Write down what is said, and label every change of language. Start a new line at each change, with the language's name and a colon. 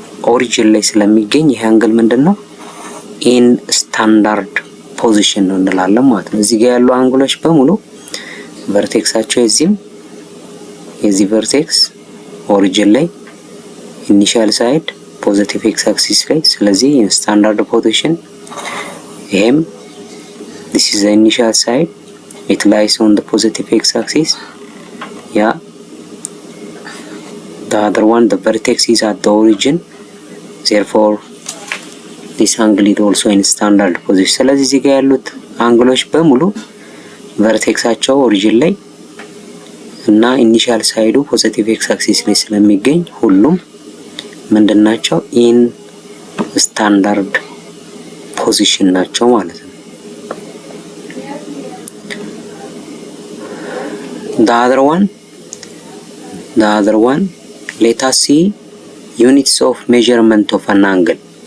Amharic: ኦሪጂን ላይ ስለሚገኝ ይሄ አንግል ምንድነው? ኢን ስታንዳርድ ፖዚሽን ነው እንላለን ማለት ነው። እዚህ ጋር ያሉ አንግሎች በሙሉ ቨርቴክሳቸው የዚህ ቨርቴክስ ኦሪጂን ላይ፣ ኢኒሻል ሳይድ ፖዚቲቭ x axis ላይ፣ ስለዚህ ኢን ስታንዳርድ ፖዚሽን። ይሄም
English: this is the initial side, it lies on the positive x axis. Yeah, the other one, the vertex is at the origin, therefore this angle is also in standard position.
Amharic: ስለዚህ እዚህ ጋር ያሉት አንግሎች በሙሉ ቨርቴክሳቸው ኦሪጂን ላይ እና ኢኒሻል ሳይዱ ፖዚቲቭ x axis ላይ ስለሚገኝ ሁሉም ምንድናቸው?
English: ኢን ስታንዳርድ ፖዚሽን
Amharic: ናቸው ማለት ነው።
English: The other one, let us see units of measurement of an angle.